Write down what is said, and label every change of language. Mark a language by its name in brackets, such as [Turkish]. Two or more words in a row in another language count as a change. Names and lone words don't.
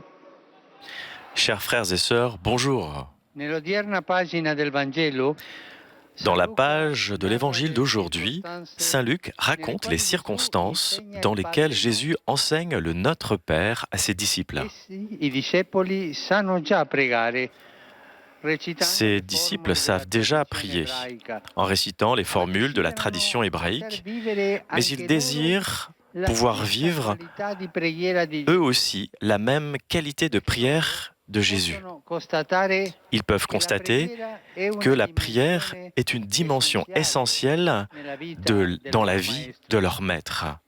[French] Chers frères et sœurs, bonjour. [Italian] Nell'odierna pagina del Vangelo, [French] Dans la page de l'Évangile d'aujourd'hui, Saint Luc raconte les circonstances dans lesquelles Jésus enseigne le Notre Père à ses disciples. [Italian] I discepoli sanno già pregare. [French] Ses disciples savent déjà prier en récitant les formules de la tradition hébraïque, mais ils désirent pouvoir vivre eux aussi la même qualité de prière de Jésus. Ils peuvent constater que la prière est une dimension essentielle dans la vie de leur maître.